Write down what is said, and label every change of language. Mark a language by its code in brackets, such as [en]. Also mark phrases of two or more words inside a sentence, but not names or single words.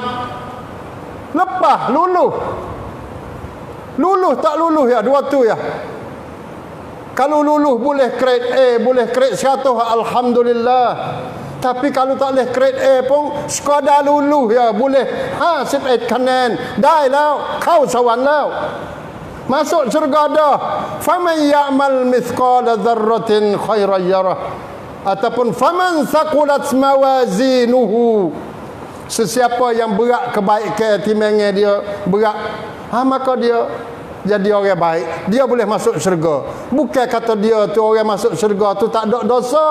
[ms] Lepas luluh. Luluh tak luluh ya, dua tu ya. Kalau luluh boleh grade A, boleh grade 100, alhamdulillah. Tapi kalau tak boleh grade A pun sekadar luluh ya, boleh 51 [th] คะแนน ได้แล้วเข้าสวรรค์แล้ว [ms] masuk syurga dah. [ar] فمن يعمل مثقال ذرة خيرا يره, [ms] ataupun [ar] فمن ثقلت موازينه, [ms] sesiapa yang berat kebaikan timbangan dia berat, maka dia jadi orang baik, dia boleh masuk syurga. Bukan kata dia tu orang masuk syurga tu tak ada dosa.